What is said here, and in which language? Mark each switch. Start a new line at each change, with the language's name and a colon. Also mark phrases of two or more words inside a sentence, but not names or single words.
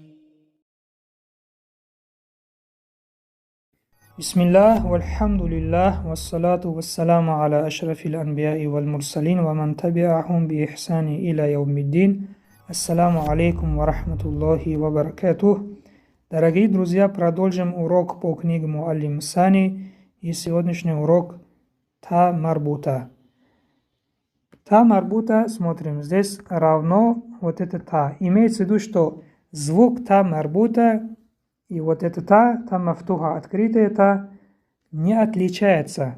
Arabic: بسم الله والحمد لله والصلاة والسلام على أشرف الأنبياء والمرسلين ومن تبعهم بإحسان إلى يوم الدين. السلام عليكم ورحمة الله وبركاته.
Russian: Дорогие друзья, продолжим урок по книге Муаллим Сани, и сегодняшний урок
Arabic: تاء مربوطة. تاء مربوطة,
Russian: смотрим, здесь равно вот это та. Имеется в виду, что звук
Arabic: تاء مربوطة
Russian: и вот это
Arabic: تاء مفتوحة,
Russian: открытая та, не отличается.